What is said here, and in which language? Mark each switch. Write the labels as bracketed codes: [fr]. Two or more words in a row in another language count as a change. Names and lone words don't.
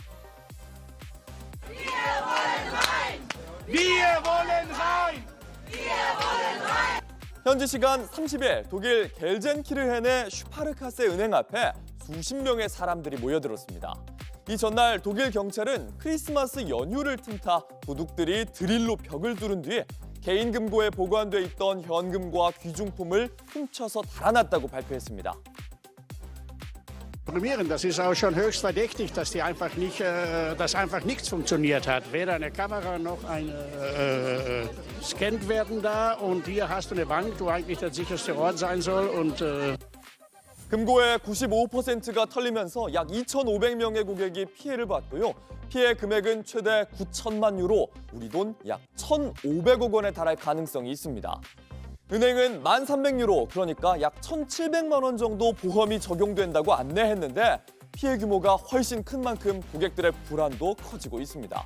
[ko] 현지 시간 30일 독일 겔젠키르헨의 슈파르카세 은행 앞에 수십 명의 사람들이 모여들었습니다. 이 전날 독일 경찰은 크리스마스 연휴를 틈타 도둑들이 드릴로 벽을 뚫은 뒤 개인 금고에 보관돼 있던 현금과 귀중품을 훔쳐서 달아났다고 발표했습니다. [de] Das ist auch schon höchst verdächtig, dass einfach nichts funktioniert hat. Weder eine Kamera noch eine scannt werden da. Und hier hast du eine Bank, wo eigentlich der sicherste Ort sein soll. Und [ko] 금고의 95%가 털리면서 약 2,500명의 고객이 피해를 봤고요. 피해 금액은 최대 9천만 유로, 우리 돈 약 1,500억 원에 달할 가능성이 있습니다. 은행은 1,300유로, 그러니까 약 1,700만 원 정도 보험이 적용된다고 안내했는데 피해 규모가 훨씬 큰 만큼 고객들의 불안도 커지고 있습니다.